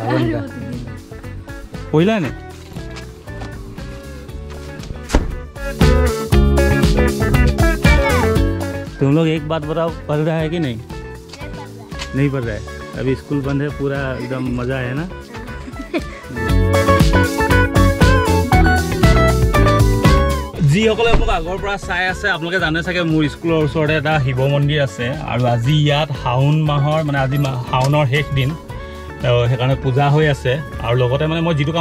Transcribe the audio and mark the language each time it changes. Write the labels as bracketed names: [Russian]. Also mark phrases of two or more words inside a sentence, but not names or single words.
[Hindi] पहिला ने तुम लोग एक बात बताओ पढ़ रहा है कि नहीं पढ़ रहा है अभी स्कूल बंद है पूरा एकदम मज़ा है ना [Assamese] যিসকলে মোক আগৰ পৰা চাই আছে আপোনালোকে জানে চাগে মোৰ স্কুলৰ ওচৰতে এটা শিৱ মন্দিৰ আছে আৰু আজি ইয়াত শাওন মাহৰ মানে আজি শাওনৰ শেষ দিন সেইকাৰণে পূজা হৈ আছে আৰু লগতে মানে মই যিটো